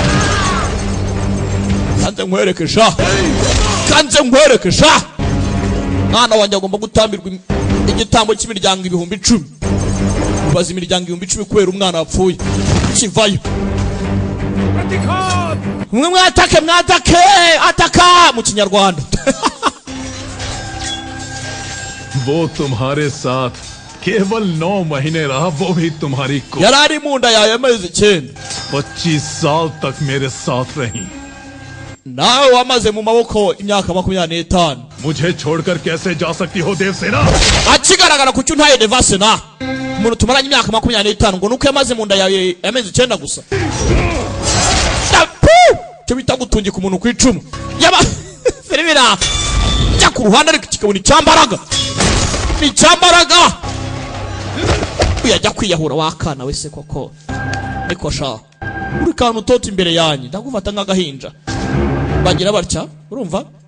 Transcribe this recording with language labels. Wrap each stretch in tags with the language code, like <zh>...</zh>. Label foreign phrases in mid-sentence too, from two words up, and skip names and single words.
<rw>kanze nkwereke sha mwana wanjye agomba gutambirwa igitambo cy'imiryango 10,000 ubaza imiryango 10,000 kubera umwana wapfuye kivayo umwe mwatake ataka mu kinyarwanda</rw> <hi>वो तुम्हारे साथ केवल 9 महीने रहा वो भी तुम्हारी को</hi> <rw>yarari munda yawe amezi 9</rw> <hi>25 साल तक मेरे साथ रही</hi> <rw>nawe wamaze mu maboko imyaka 25</rw> <hi>मुझे छोड़कर कैसे जा सकती हो देवसेना</hi> <rw>akigaragara kucyo ntaye devasena umuntu tumaranye imyaka 25 ngo nuko yamaze mu nda yawe amezi 9 gusa cyo bita gutungika umuntu ku icumu yaba filibira cya ku ruhande ariko kikabona icyambaraga uyajya kwiyahura wakana wese koko niko sha uri kantu toto imbere yanyu ndagufata nk'agahinja bagira batya urumva</rw>